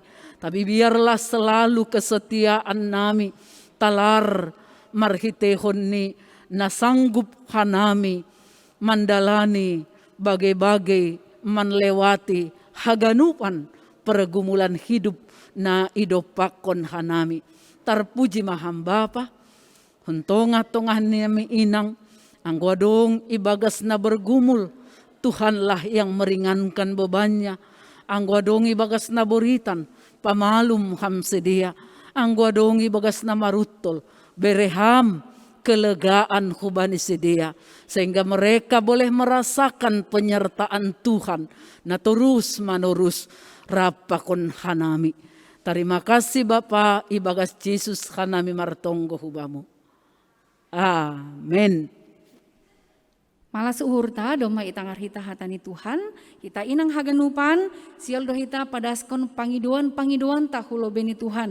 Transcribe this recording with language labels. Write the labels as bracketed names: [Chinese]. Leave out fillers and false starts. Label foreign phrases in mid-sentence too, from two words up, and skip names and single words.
[Indonesian] Tapi biarlah selalu kesetiaan [Batak Simalungun] nami talar marhitehon ni nasanggup hanami mandalani bage-bage manlewati haganupan pergumulan hidup na idopakon hanami. Tarpuji maham Bapa. Huntongah-tongah nami inang, angguadong ibagas na bergumul, [Indonesian] Tuhanlah yang meringankan bebannya. [Batak Simalungun] Angguadong ibagas na buritan, pamalum ham sedia. Angguadong ibagas na marutol, bereham kelegaan hubani sedia. [Indonesian] Sehingga mereka boleh merasakan penyertaan Tuhan na terus menerus [Batak Simalungun] rapakon hanami. [Indonesian] Terima kasih [Batak Simalungun] Bapa, ibagas Yesus hanami martonggo hubamu. Amin. Malas uhurta doma itangar hita hatani Tuhan, kita inang haganupan, sial dohita padaskon pangiduan tahulo beni Tuhan.